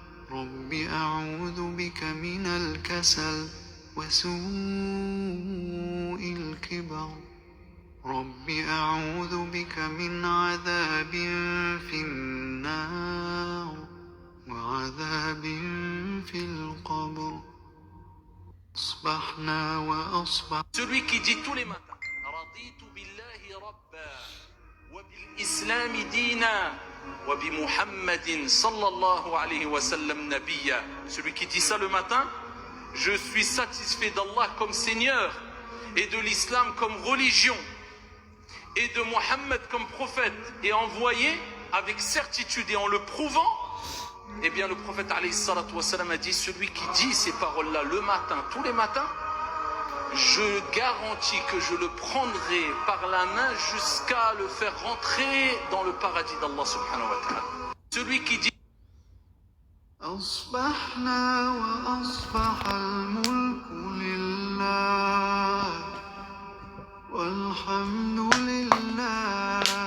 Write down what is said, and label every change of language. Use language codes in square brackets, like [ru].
[ar] رب أعوذ بك من الكسل وسوء الكبر رب أعوذ بك من عذاب في النار وعذاب في القبر أصبحنا وأصبح. [fr] Celui qui dit tous les matins [ar] رضيت بالله ربا وبالإسلام دينا وبمحمد صلى الله عليه وسلم نبيا. [fr] Celui qui dit ça le matin, je suis satisfait d'Allah comme Seigneur et de l'islam comme religion et de Mohammed comme prophète et envoyé avec certitude et en le prouvant. Eh bien le prophète [ar] alayhi salatu wassalam [fr] a dit, celui qui dit ces paroles-là le matin, tous les matins, je garantis que je le prendrai par la main jusqu'à le faire rentrer dans le paradis d'Allah [ar] subhanahu wa ta'ala. [fr] Celui qui dit [ar] أصبحنا وأصبح الملك لله والحمد لله